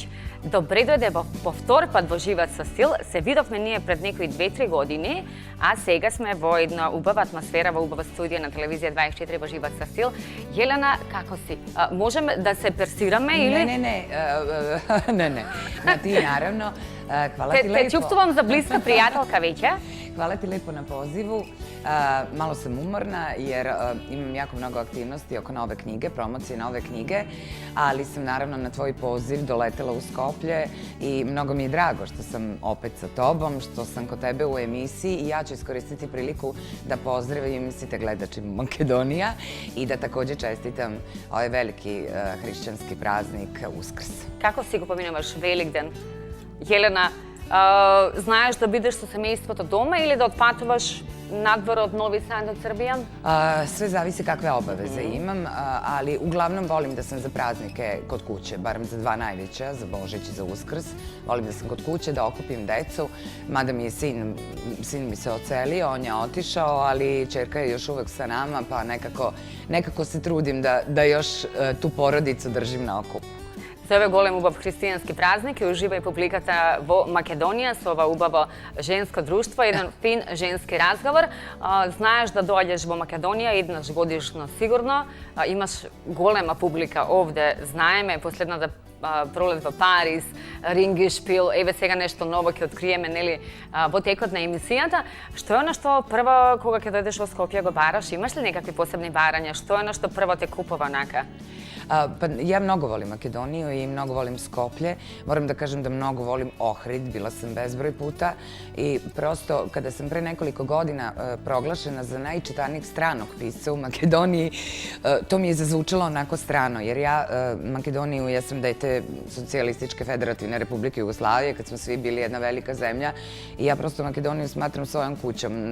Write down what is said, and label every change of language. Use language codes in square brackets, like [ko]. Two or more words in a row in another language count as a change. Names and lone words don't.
[mk] Добре дојде по втор пат во Живот со стил. Се видовме ние пред некои 2-3 години, а сега сме во една убава атмосфера, во убава студија на телевизија 24 во Живот со стил. Јелена, како си? Можеме да се персираме или? Не. Ти наравно. [sr] Hvala ti lepo. [mk] Те чувствувам за блиска пријателка веќе, [sr] Hvala ti lepo na pozivu. Malo sam umorna jer imam jako mnogo aktivnosti oko nove knjige, promocije nove knjige, ali sam naravno na tvoj poziv doletela u Skoplje i mnogo mi je drago što sam opet sa tobom, što sam kod tebe u emisiji i ja ću iskoristiti priliku da pozdravim svi te gledači Makedonija i da takođe čestitam ovaj veliki hrišćanski praznik Uskrs. [mk] Како си го поминуваш Великден? Јелена, знаеш да бидеш со семејството дома или да отпатуваш надвор од Нови Сад од Србија? [sr] Sve zavisi kakve obaveze imam, ali uglavnom volim da sam za praznike kod kuće, barem za dva najveća, za Božić i za Uskrs. Volim da sam kod kuće, da okupim decu, mada mi je sin mi se ocelio, on je otišao, ali ćerka je još uvek sa nama, pa nekako se trudim da još tu porodicu držim na okupu. [mk] За овој голем убав христијански празник и ужива и публиката во Македонија со ова убаво женско друштво, еден фин женски разговор. Знаеш да доаѓаш во Македонија еднаш годишно сигурно. Имаш голема публика овде, знаеме, последната пролет во Париз, Рингишпил, еве сега нешто ново ќе откриеме, нели, во текот на емисијата. Што е она што прво кога ќе дојдеш во Скопје го бараш? Имаш ли некакви посебни барања? Што е она што прво те купува онака? [sr] Ja mnogo volim Makedoniju i mnogo volim Skoplje. Moram da kažem da mnogo volim Ohrid, bila sam bezbroj puta i prosto kada sam pre nekoliko godina proglašena za najčitanijeg stranog pisca u Makedoniji, to mi je zazvučalo onako strano, jer ja sam dete Socijalističke federativne Republike Jugoslavije, kad smo svi bili jedna velika zemlja i ja prosto Makedoniju smatram svojom kućom.